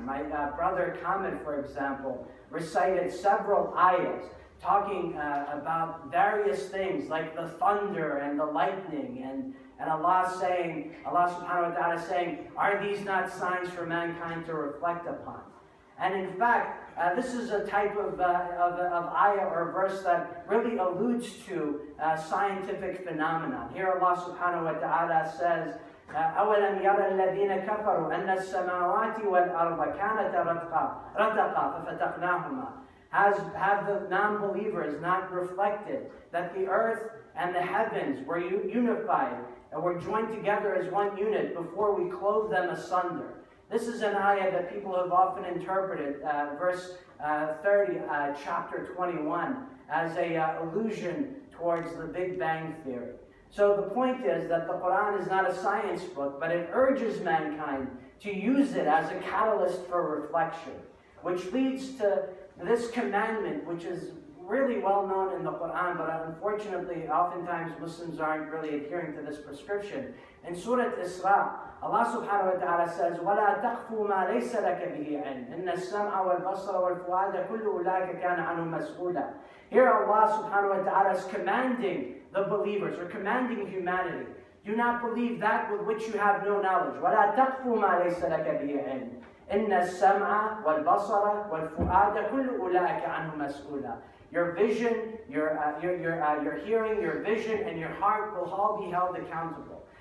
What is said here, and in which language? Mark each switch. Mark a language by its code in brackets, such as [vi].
[en] My brother Kamid, for example, recited several ayahs talking about various things like the thunder and the lightning, and Allah subhanahu wa ta'ala saying, are these not signs for mankind to reflect upon? And in fact, this is a type of ayah or verse that really alludes to scientific phenomenon. Here Allah subhanahu wa ta'ala says, [ar] أَوَلَمْ يَرَ الَّذِينَ كَفَرُوا أَنَّ السَّمَاوَاتِ وَالْأَرْضَ كَانَتَا رَتْقًا فَفَتَقْنَاهُمَا. [en] Have the non-believers not reflected that the earth and the heavens were unified and were joined together as one unit before we clove them asunder? This is an ayah that people have often interpreted, verse 30, chapter 21, as a allusion towards the Big Bang Theory. So the point is that the Quran is not a science book, but it urges mankind to use it as a catalyst for reflection, which leads to this commandment, which is really well known in the Quran, but unfortunately, oftentimes Muslims aren't really adhering to this prescription. In Surah Isra, Allah subhanahu wa ta'ala says, [ar] وَلَا تَقْفُ مَا لَيْسَ لَكَ بِهِ عِلْمٍ إِنَّ السَّمْعَ وَالْبَصَرَ وَالْفُؤَادَ كُلُّ أُولَٰئِكَ كَانَ عَنْهُ مَسْئُولًا. [en] Here Allah subhanahu wa ta'ala is commanding the believers, or commanding humanity, do not believe that with which you have no knowledge. [ar] وَلَا تَقْفُ مَا لَيْسَ لَكَ بِهِ عِلْمٍ إِنَّ السَّمْعَ وَالْبَصَرَ وَالْفُؤَادَ كُلُّ أُولَٰئِكَ عَنْهُ مَسْئُولًا. [en] Your vision, your hearing, your vision, and your heart will all be held accountable.